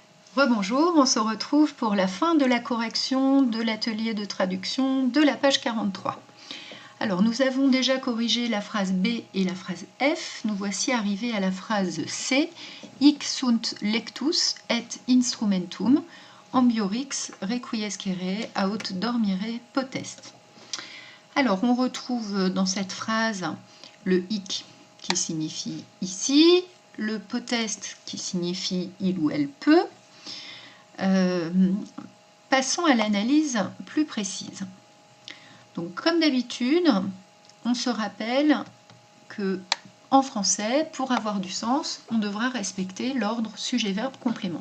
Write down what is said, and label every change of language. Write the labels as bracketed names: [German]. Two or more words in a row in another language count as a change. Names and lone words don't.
[French] Rebonjour, on se retrouve pour la fin de la correction de l'atelier de traduction de la page 43. Alors nous avons déjà corrigé la phrase B et la phrase F, nous voici arrivés à la phrase C. [Latin] Hic sunt lectus et instrumentum, ambiorix requiescere aut dormire potest. [French] Alors on retrouve dans cette phrase le hic qui signifie ici, le potest qui signifie il ou elle peut. Passons à l'analyse plus précise. Donc, comme d'habitude, on se rappelle que en français, pour avoir du sens, on devra respecter l'ordre sujet-verbe-complément.